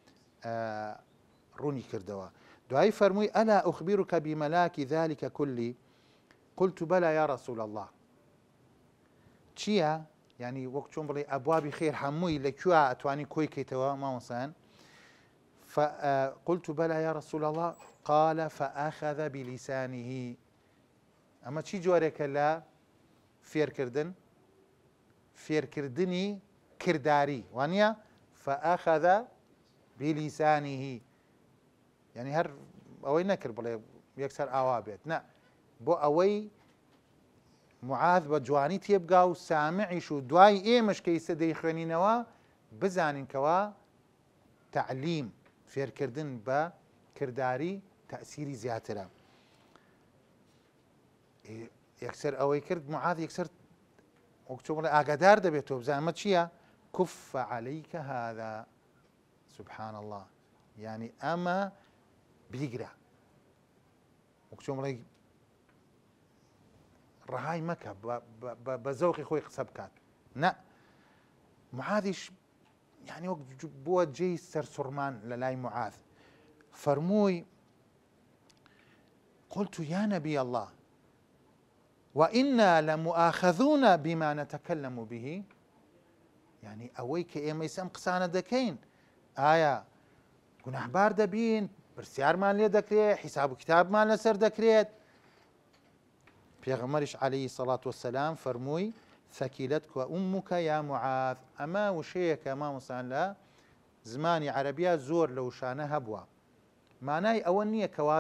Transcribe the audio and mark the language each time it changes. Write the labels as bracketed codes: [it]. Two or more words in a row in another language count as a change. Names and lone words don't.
[ckb] ڕوونی کردەوە دوایی فەرمووی [ar] ئەلا ئوخبیرک بمەلاکی ذلك كله قلت بلى يا رسول الله [ckb] چییە ینی وەک چۆن بڵێ ئەبوابی خێر هەمووی لەکوێ ئەتوانی کۆی کەیتەوە مامۆسایان [ar] قلت بلى يا رسول الله قال فأخذ بلسانه [ckb] ئەمە چی جۆرێکە لە فێرکردنی کردداری وانە [ar] فأخذ بلسانه [ckb] يعني هەر ئەوەی نەکرد بڵێ یەکسەر ئاوا بێت نە بۆ ئەوەی معاذ بە جوانی تێبگا و سامعیش و دوای ئێمەش کە ئیسە دەیخوێنینەوە بزانینکەوە تعلیم فێرکردن بە کردداری تەئسیری زیاترە یەکسەر ئەوەی کرد معاذ یەکسەر وەک چۆن بڵێ ئاگادار دەبێتەوە بزانمە چییە [ar] كف عليك هذا سبحان الله [ckb] يعني ئەمە بیگرە وەک چۆن بڵێ ڕەهای مەکە بە زەوقی خۆی قسە بکات نە معاذیش يعني وەک بووە جێی سەرسوڕمان لە لای معاذ فەرمووی [ar] قلت يا نبي الله وإنا لمؤاخذون بما نتكلم به [ckb] يعني ئەوەی کە ئێمە ئێستا ئەم قسانە دەکەین ئایا گوناحبار دەبین پرسیارمان لێ دەکرێت حیساب و کتابمان لەسەر دەکرێت پێغەمبەریش [ar] عەلەیهی سەڵات وەسەلام [ckb] فەرمووی [ar] ثەکیلەتکە ئوموکە یا موعاذ [ckb] ئەمە وشەیەکە مامۆستان لە زمانی عەرەبیە زۆر لە وشانە هەبووە مانای ئەوە نییە کەوا